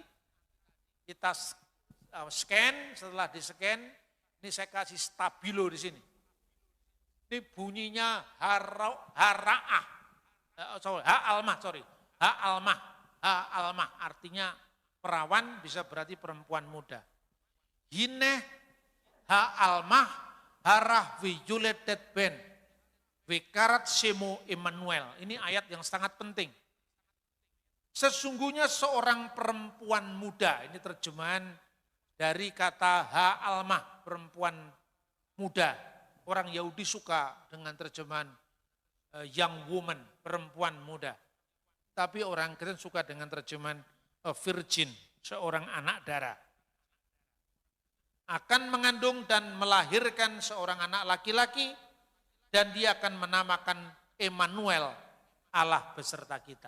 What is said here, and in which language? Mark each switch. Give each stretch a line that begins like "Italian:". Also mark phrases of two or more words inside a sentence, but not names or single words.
Indonesian: Kita scan, setelah di-scan, ini saya kasih stabilo di sini. Ini bunyinya hara'ah. Ha'almah, artinya perawan bisa berarti perempuan muda.
Hebrew: הנה העלמה הרה וילדת בן וקראת שמו עמנואל.
Indonesian: Ini ayat yang sangat penting. Sesungguhnya seorang perempuan muda, ini terjemahan dari kata ha'almah, perempuan muda. Orang Yahudi suka dengan terjemahan
English: young woman,
Indonesian: perempuan muda. Tapi orang Kristen suka dengan terjemahan
English: a virgin,
Indonesian: seorang anak darah. Akan mengandung dan melahirkan seorang anak laki-laki, dan dia akan menamakan Emmanuel, Allah beserta kita.